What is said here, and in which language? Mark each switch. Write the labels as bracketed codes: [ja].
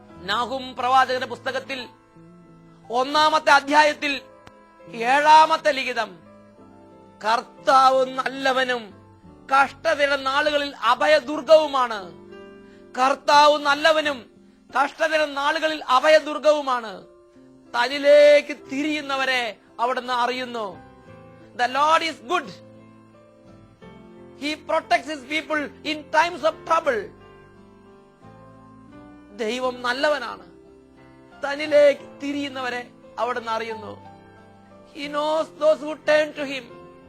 [ml] Nahum പ്രവാചകന്റെ പുസ്തകത്തിൽ 1-ാമത്തെ അധ്യായത്തിൽ 7-ാമത്തെ ലിഖിതം, കർത്താവ് നല്ലവനും കഷ്ടതയുടെ നാളുകളിൽ അഭയദുർഗവുമാണ്. കർത്താവ് നല്ലവനും കഷ്ടതയുടെ നാളുകളിൽ അഭയദുർഗവുമാണ്. തന്നിലേക്ക് തിരിയുന്നവരെ അവിടുന്ന് അറിയുന്നു. [en] The Lord is good. He protects his people in times of trouble. [ml] ദൈവം നല്ലവനാണ്. തന്നിലേക്ക് തിരിയുന്നവരെ അവിടുന്ന് അറിയുന്നു. [en] He knows those who turn to him.